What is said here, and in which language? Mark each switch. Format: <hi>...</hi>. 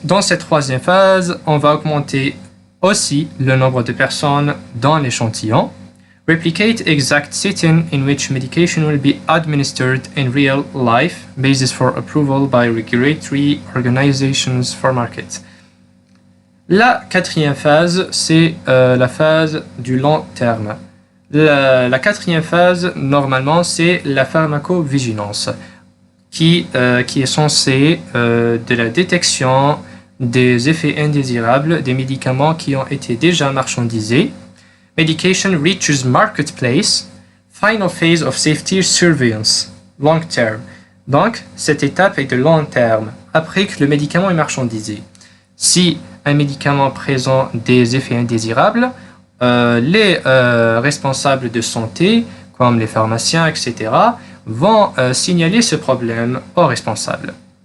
<fr>Dans cette troisième phase, on va augmenter aussi le nombre de personnes dans l'échantillon.</fr> <en>Replicate exact setting in which medication will be administered in real life, basis for approval by regulatory organizations for market.</en> <fr>La quatrième phase, c'est la phase du long terme. La quatrième phase, normalement, c'est la pharmacovigilance, qui est censée de la détection des effets indésirables des médicaments qui ont été déjà marchandisés.</fr> <en>Medication reaches marketplace, final phase of safety surveillance, long term.</en> <fr>Donc, cette étape est de long terme, après que le médicament est marchandisé. Si un médicament présente des effets indésirables, les responsables de santé, comme les pharmaciens, etc., vont signaler ce problème aux responsables.</fr>